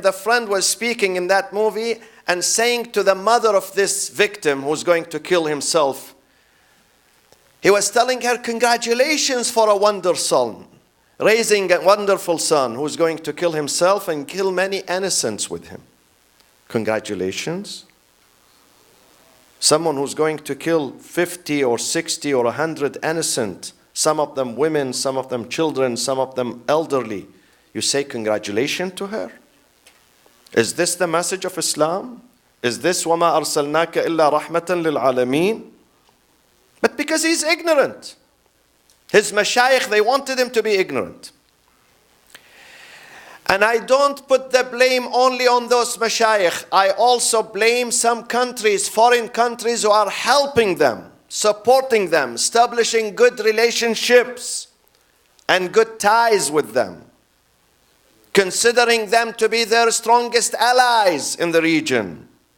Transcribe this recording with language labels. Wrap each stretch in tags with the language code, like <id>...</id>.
<en>The friend was speaking in that movie and saying to the mother of this victim who's going to kill himself, he was telling her, congratulations for a wonder son, raising a wonderful son who's going to kill himself and kill many innocents with him. Congratulations. Someone who's going to kill 50 or 60 or 100 innocent, some of them women, some of them children, some of them elderly. You say congratulations to her? Is this the message of Islam? Is this</en> <ar>وَمَا أَرْسَلْنَاكَ إِلَّا رَحْمَةً لِلْعَالَمِينَ?</ar> <en>But because he's ignorant. His mashayikh, they wanted him to be ignorant. And I don't put the blame only on those mashayikh. I also blame some countries, foreign countries, who are helping them, supporting them, establishing good relationships and good ties with them, considering them to be their strongest allies in the region.</en>